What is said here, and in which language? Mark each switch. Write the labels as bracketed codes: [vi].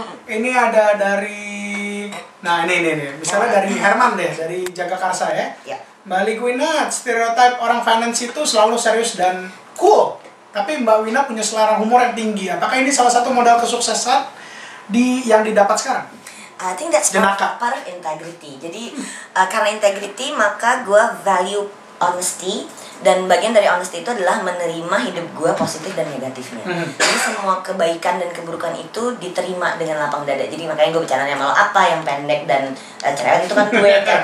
[id] Ini ada dari, nah ini misalnya dari Herman deh, dari Jagakarsa ya. Mbak Liguina, stereotip orang finance itu selalu serius dan cool, tapi Mbak Wina punya selera humor yang tinggi. Apakah ini salah satu modal kesuksesan yang didapat sekarang? [en] I think that's part of integrity. [id] Jadi karena integrity maka gue value honesty, dan bagian dari honesty itu adalah menerima hidup gue positif dan negatifnya. Jadi semua kebaikan dan keburukan itu diterima dengan lapang dada. Jadi makanya gue bercanda sama lo apa yang pendek dan cerewet itu kan gue kan.